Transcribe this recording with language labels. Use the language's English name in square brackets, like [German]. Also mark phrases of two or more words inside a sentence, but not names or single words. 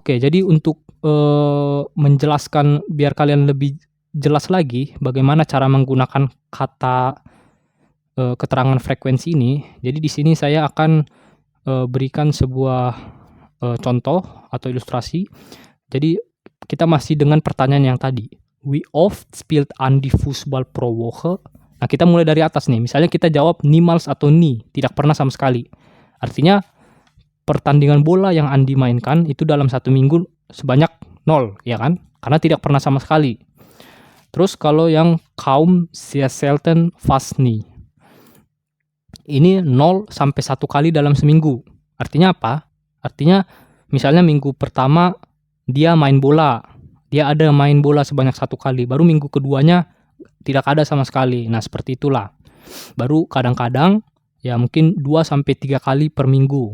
[Indonesian] Oke, jadi untuk menjelaskan biar kalian lebih jelas lagi bagaimana cara menggunakan kata keterangan frekuensi ini. Jadi di sini saya akan berikan sebuah contoh atau ilustrasi. Jadi kita masih dengan pertanyaan yang tadi. [German] Wie oft spielt Andi Fußball pro Woche? [Indonesian] Nah, kita mulai dari atas nih. Misalnya kita jawab niemals atau nie, tidak pernah sama sekali. Artinya pertandingan bola yang Andi mainkan itu dalam satu minggu sebanyak 0, ya kan? Karena tidak pernah sama sekali. Terus kalau yang kaum, [German] sehr selten, fast nie. [Indonesian] Ini 0 sampai 1 kali dalam seminggu. Artinya apa? Artinya misalnya minggu pertama dia main bola dia ada main bola sebanyak 1 kali, baru minggu keduanya tidak ada sama sekali. Nah, seperti itulah. Baru kadang-kadang ya mungkin 2 sampai 3 kali per minggu.